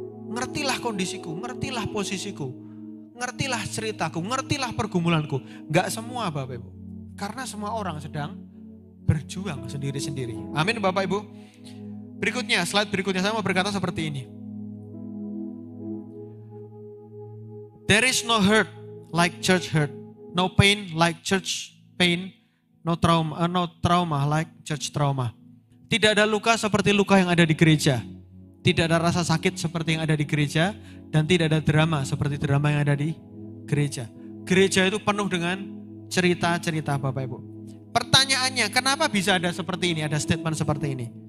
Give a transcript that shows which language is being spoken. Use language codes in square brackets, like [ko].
[id] Ngertilah kondisiku, ngertilah posisiku, ngertilah ceritaku, ngertilah pergumulanku. Enggak semua Bapak Ibu. Karena semua orang sedang berjuang sendiri-sendiri. Amin Bapak Ibu. Berikutnya, slide berikutnya saya mau berkata seperti ini. [en] There is no hurt like church hurt, no pain like church pain, no trauma like church trauma. [id] Tidak ada luka seperti luka yang ada di gereja. Tidak ada rasa sakit seperti yang ada di gereja. Dan tidak ada drama seperti drama yang ada di gereja. Gereja itu penuh dengan cerita-cerita Bapak Ibu. Pertanyaannya, kenapa bisa ada seperti ini, ada statement seperti ini?